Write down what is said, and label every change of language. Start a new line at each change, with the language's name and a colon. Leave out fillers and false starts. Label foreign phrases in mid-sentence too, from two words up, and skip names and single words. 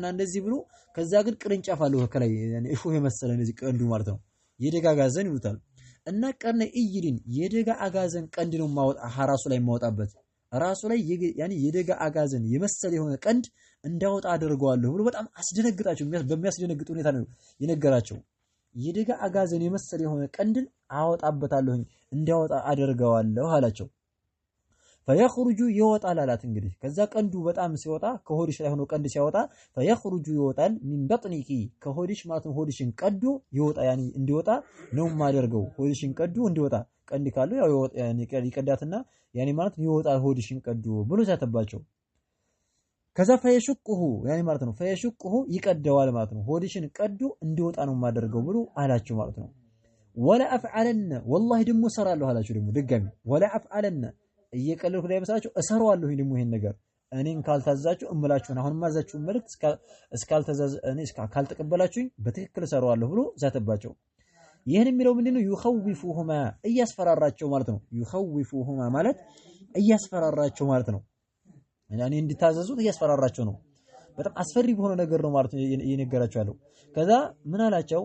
Amharic: እንደዚህ ብሎ ከዛ ግን ቅርንጫፍ አለው ከላይ ያኒ እሾህ የመሰለ እንደዚህ ቀንዱ ማለት ነው የደጋ አጋዘን ይሉታል እና
Arabic: قرن أيل
Amharic: የደጋ አጋዘን ቀንድ ነው ማወጣ ራሱ ላይ ማወጣበት ራሱ ላይ ያኒ የደጋ አጋዘን የመሰለ የሆነ ቀንድ እንዳወጣ አደርገዋለሁ ብሎ በጣም አስደነግጣቸው በሚያስደነግጥ ሁኔታ ነው የነገራቸው የደጋ አጋዘን የመሰለ የሆነ ቀንድን አወጣበታለሁኝ እንዳወጣ አደርገዋለሁ አላቸው
Arabic: فيخرج يوطال
Amharic: አላት እንግዲህ ከዛ ቀንዱ በጣም ሲወጣ ከሆድሽ ላይ ሆኖ ቀንድ ሲያወጣ فيخرج ይወጣል
Arabic: من بطنك
Amharic: ከሆድሽ ማለትም ሆድሽን ቀዶ ይወጣ ያኒ እንዲወጣ ነው ማደርገው ሆድሽን ቀዶ እንዲወጣ ቀንድ ካለው ያው ያኒ ይቀዳትና ያኒ ማለት ይወጣል ሆድሽን ቀዶ ብሎ ሳተባቸው ከዛ فيشقه ያኒ ማለት ነው فيشقه ይቀደዋል ማለት ነው ሆድሽን ቀዶ እንዲወጣ ነው ማደርገው ብሎ አላቸው ማለት ነው ولا
Arabic: افعلن والله
Amharic: ደሞ ሰራለሁ አላቸው ደሞ ድጋሚ
Arabic: ولا افعلن
Amharic: እየቀለልኩ ላይ መሰላችሁ እሰራዋለሁ ደግሞ ይሄን ነገር እኔን ካልታዛችሁ እምላችሁ አሁን ማዛችሁ መልእክት እስካልተዛዝ እኔ ካልተቀበላችሁኝ በትክክል እሰራዋለሁ ብሎ ዛተባቸው ይሄን የሚለው ምንድነው ይخوفوهما እያስፈራራቸው ማለት ነው ይخوفوهما ማለት እያስፈራራቸው ማለት ነው ያኔ እንዲታዘዙት እያስፈራራቸው ነው በጣም አስፈሪ በሆነ ነገር ነው ማለት ነው እየነገራቸው ያለው። ከዛ ምን አላቸው?